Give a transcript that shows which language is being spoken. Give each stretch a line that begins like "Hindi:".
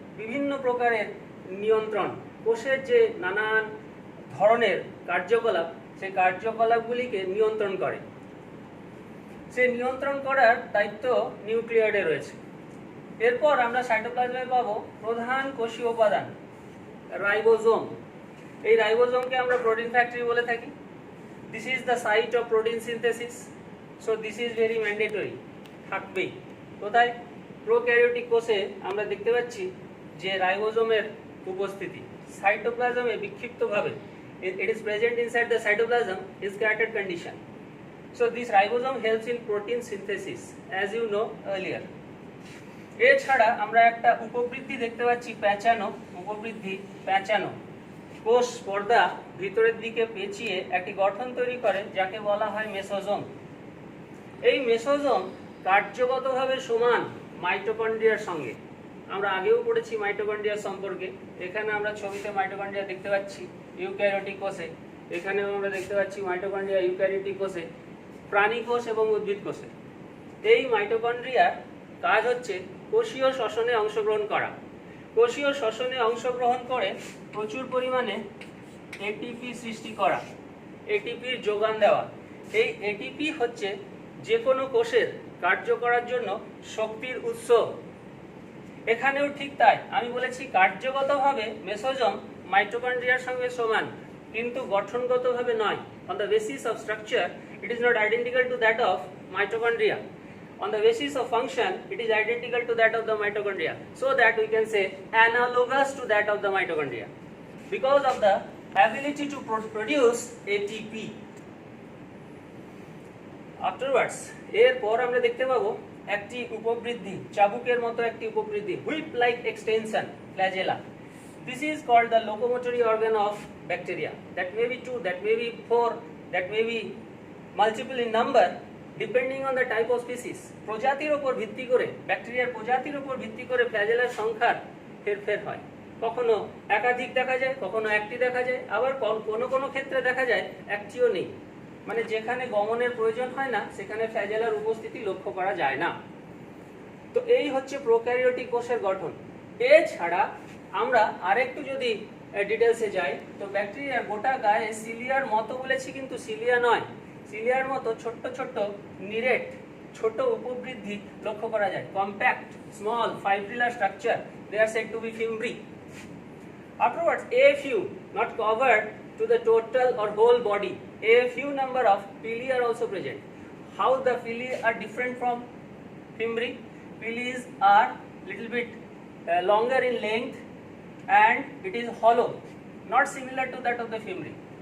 Bangla: বিভিন্ন প্রকারের নিয়ন্ত্রণ, কোষের যে নানান ধরনের কার্যকলাপ, সেই কার্যকলাপগুলিকে নিয়ন্ত্রণ করে। সেই নিয়ন্ত্রণ করার দায়িত্ব নিউক্লিয়েটে রয়েছে। এরপর আমরা সাইটোপ্লাজমে পাবো প্রধান কোষীয় উপাদান রাইবোজোম। এই রাইবোজোমকে আমরা প্রোটিন ফ্যাক্টরি বলে থাকি।
English: This is the site of protein synthesis, so this is very mandatory.
Bangla: থাকবেই। কোথায়? প্রোক্যারিওটিক কোষে আমরা দেখতে পাচ্ছি যে রাইবোজোমের উপস্থিতি সাইটোপ্লাজমে বিক্ষিপ্তভাবে
English: it is present inside the cytoplasm in scattered condition. So this ribosome helps in protein synthesis as you know earlier.
Bangla: এছাড়া আমরা একটা উপবৃদ্ধি দেখতে পাচ্ছি প্যাঁচানো, উপবৃদ্ধি প্যাঁচানো কোষ পর্দা ভিতরের দিকে পেঁচিয়ে একটি গঠন তৈরি করে যাকে বলা হয় মেসোজোম। এই মেসোজোম কার্যগতভাবে সমান মাইটোকন্ড্রিয়ার সঙ্গে। আমরা আগেও পড়েছি মাইটোকন্ড্রিয়া সম্পর্কে। এখানে আমরা ছবিতে মাইটোকন্ড্রিয়া দেখতে পাচ্ছি ইউক্যারিওটিক কোষে, এখানেও আমরা দেখতে পাচ্ছি মাইটোকন্ড্রিয়া ইউক্যারিওটিক কোষে, প্রাণী কোষ এবং উদ্ভিদ কোষে। এই মাইটোকন্ড্রিয়ার কাজ হচ্ছে কোষীয় শ্বসনে অংশগ্রহণ করা। কোষীয় শ্বসনে অংশগ্রহণ করে প্রচুর পরিমাণে এটিপি সৃষ্টি করা, এটিপির যোগান দেওয়া। এই এটিপি হচ্ছে যে কোনো কোষের কার্য করার জন্য শক্তির উৎস। এখানেও ঠিক তাই, আমি বলেছি কার্যগতভাবে মেসোজোম মাইটোকন্ড্রিয়ার সঙ্গে সমান, কিন্তু গঠনগতভাবে নয়।
English: On the basis of structure it is not identical to that of mitochondria. On the basis of function, it is identical to that of the mitochondria, so that we can say analogous to that of the mitochondria because of the ability to produce ATP.
Bangla: Afterwards, এরপর আমরা দেখতে পাবো একটি উপবৃদ্ধি, চাবুকের মতো একটি উপবৃদ্ধি,
English: whip like extension,
Bangla: flagella.
English: This is called the locomotory organ of bacteria. That may be 2, that may be 4, that may be multiple in number. Depending on the type of species.
Bangla: প্রজাতির উপর ভিত্তি করে, ব্যাকটেরিয়ার প্রজাতির উপর ভিত্তি করে ফ্ল্যাজেলার সংখ্যার হেরফের হয়। কখনো একাধিক দেখা যায়, কখনো একটি দেখা যায়, আবার কোনো কোনো ক্ষেত্রে দেখা যায় একটিও নেই। মানে যেখানে গমনের প্রয়োজন হয় না সেখানে ফ্ল্যাজেলার উপস্থিতি লক্ষ্য করা যায় না। তো এই হচ্ছে প্রোক্যারিওটিক কোষের গঠন। এছাড়া আমরা আরেকটু যদি ডিটেলসে যাই তো ব্যাকটেরিয়ার গোটা গায়ে সিলিয়ার মতো বলেছি, কিন্তু সিলিয়া নয়, সিলিয়ার মতো ছোট্ট ছোট্ট নিরেট ছোট উপবৃদ্ধি লক্ষ্য করা যায়।
English: Compact small fibrillar structure, they are said to be fimbri. Afterwards, a few not covered to the total or whole body, a few number of pili are also present. How the pili are different from fimbri? Pilis are little bit longer in length and it is hollow, not similar to that of the fimbri.